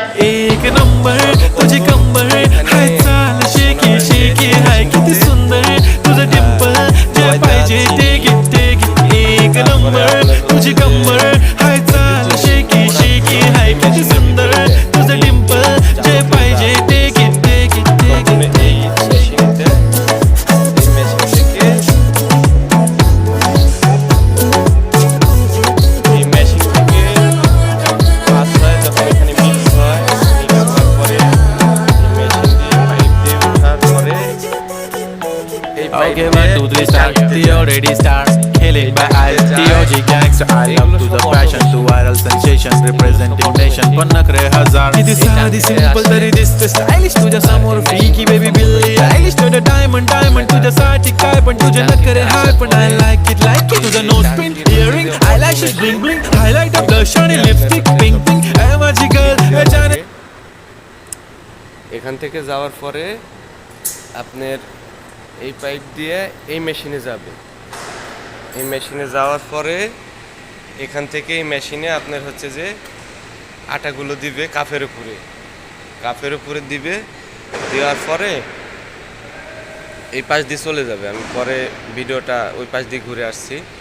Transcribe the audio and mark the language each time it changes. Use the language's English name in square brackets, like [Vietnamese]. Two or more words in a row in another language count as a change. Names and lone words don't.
[Marathi] एक नंबर तुझी कंबर हाय चाल शेकी शेकी हाय किती सुंदर तुझं डिंपल जे पाहिजे ते घे एक नंबर तुझी कंबर हाय चाल शेकी शेकी हाय किती सुंदर तुझं डिंपल जे पाहिजे ते घे [Bangla] প্রথমে এই মেশিনটা এই মেশিন থেকে এই মেশিন থেকে পাস হয় যখন এখানে মিক্স হয় মিক্স হওয়ার পরে এই মেশিন দিয়ে পাইপ দিয়ে ওঠার পরে এই পাইপ [English] Okay, 1, 2, 3 start. Theo ready start. Killing by eyes. Theo G gangster. I love to the passion, to viral sensation, representing nation. [Marathi] पण नखरे हजार. किती साधी simple तरी दिसते stylish तुझ्या समोर [English] freaky baby Billie Eilish [Marathi] तुझं diamond तुझ्यासाठी काय पण तुझे नखरे हाय पण [English] I like it [Marathi] तुझं [English] nose pin earring eyelashes bling bling highlighter blush [Marathi] आणि [English] lipstick pink pink [Marathi] ए माझी girl जाने [Bangla] এখান থেকে যাওয়ার পরে আপনার এই পাইপ দিয়ে এই মেশিনে যাবে এই মেশিনে যাওয়ার পরে এখান থেকে এই মেশিনে আপনার হচ্ছে যে আটাগুলো দিবে কাফের উপরে দিবে দেওয়ার পরে এই পাশ দিয়ে চলে যাবে আমি পরে ভিডিওটা ওই পাশ দিয়ে ঘুরে আসছি